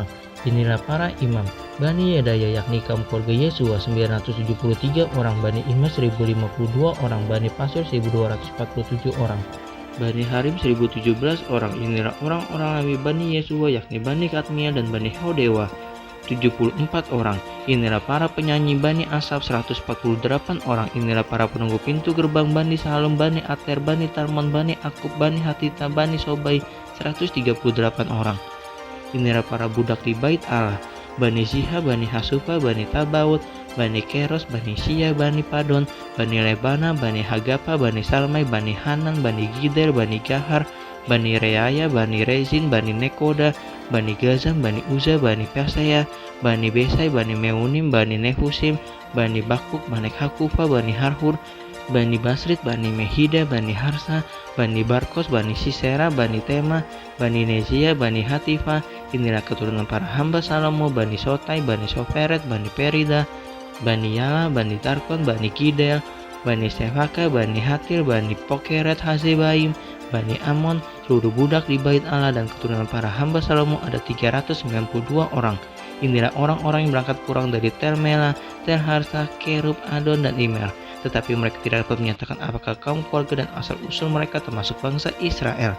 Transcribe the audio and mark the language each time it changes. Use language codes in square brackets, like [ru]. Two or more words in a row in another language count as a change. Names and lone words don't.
[id] Inilah para imam. Bani Yedaya yakni kaum keluarga Yesua 973 orang, Bani Imas 1052 orang, Bani Pasur 1247 orang, Bani Harim 1017 orang. Inilah orang-orang Lewi Bani Yesua yakni Bani Kadmia dan Bani Hodewa 74 orang. Inilah para penyanyi Bani Asaf 148 orang. Inilah para penunggu pintu gerbang Bani Salom, Bani Ater, Bani Talmon, Bani Akub, Bani Hatita, Bani Sobai 138 orang. Inilah para budak di bait Allah, Bani Ziha, Bani Hasupa, Bani Tabaut, Bani Keros, Bani Sia, Bani Padon, Bani Lebana, Bani Hagapa, Bani Salmai, Bani Hanan, Bani Gider, Bani Gahar, Bani Reaya, Bani Rezin, Bani Nekoda, Bani Gazam, Bani Uza, Bani Pesaya, Bani Besai, Bani Meunim, Bani Nehusim, Bani Bakuk, Bani Hakufa, Bani Harhur, Bani Basrit, Bani Mehida, Bani Harsa, Bani Barkos, Bani Sisera, Bani Tema, Bani Nezia, Bani Hatifa. Inilah keturunan para hamba Salomo, Bani Sotai, Bani Soferet, Bani Perida, Bani Yala, Bani Tarkon, Bani Kidel, Bani Sefaka, Bani Hatil, Bani Pokeret Hazebaim, Bani Amon. Seluruh budak di bait Allah dan keturunan para hamba Salomo ada 392 orang. Inilah orang-orang yang berangkat pulang dari Tel Mela, Tel Harsa, Kerub, Adon, dan Imer. Tetapi mereka tidak dapat menyatakan apakah kaum keluarga dan asal-usul mereka termasuk bangsa Israel.